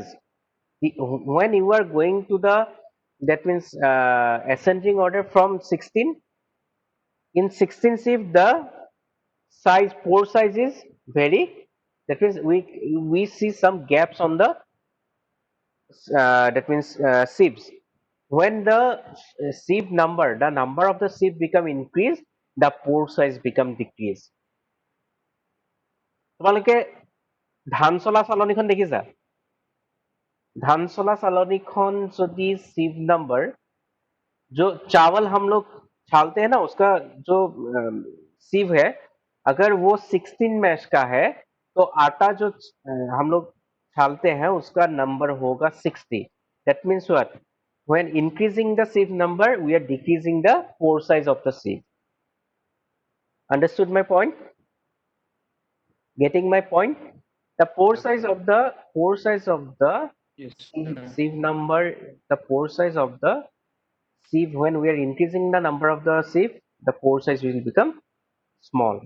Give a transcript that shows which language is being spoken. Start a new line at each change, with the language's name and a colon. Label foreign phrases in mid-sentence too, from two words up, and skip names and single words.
English: When you are going to the, that means ascending order from 16, in 16 sieve the size, pore size is very, that means we see some gaps on the that means sieves. When the sieve number, the number of the sieve become increased, the pore size become decreased.
Assamese: তোমালোকে ধান চলা চালনীখন দেখিছা? ধান চলা চালनीখন যদি
English: sieve number,
Hindi: जो चावल हम लोग छालते हैं ना, उसका जो sieve है, अगर वो 16 मैश का है तो आटा जो हम लोग छालते हैं उसका नंबर होगा 60.
English: That means what? When increasing the sieve number, we are decreasing the pore size of the sieve. Understood my point? Getting my point? The pore size of the Yes. sieve number, the pore size of the sieve, when we are increasing the number of the sieve, the pore size will become small.